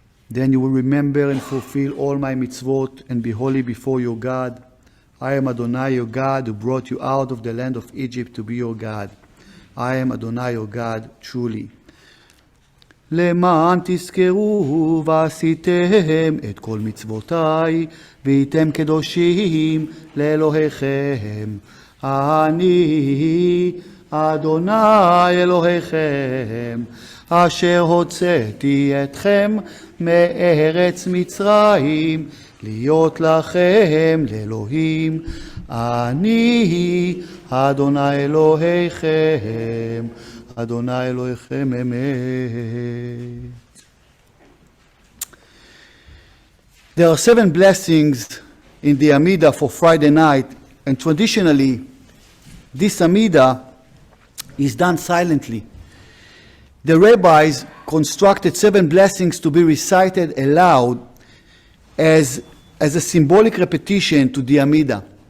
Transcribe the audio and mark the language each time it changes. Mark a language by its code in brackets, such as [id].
[en] Then you will remember and fulfill all my mitzvot and be holy before your God. I am Adonai your God who brought you out of the land of Egypt to be your God. I am Adonai your God truly. [he] למען תזכרו ועשיתם את כל מצוותיי והייתם קדושים לאלוהיכם. אני אדוני אלוהיכם אשר הוצאתי אתכם מארץ מצרים להיות לכם לאלוהים. אני אדוני אלוהיכם, אדוני אלוהיכם אמת. [en] There are 7 blessings in the Amidah for Friday night, and traditionally this Amidah is done silently. The rabbis constructed 7 blessings to be recited aloud as a symbolic repetition to the Amidah.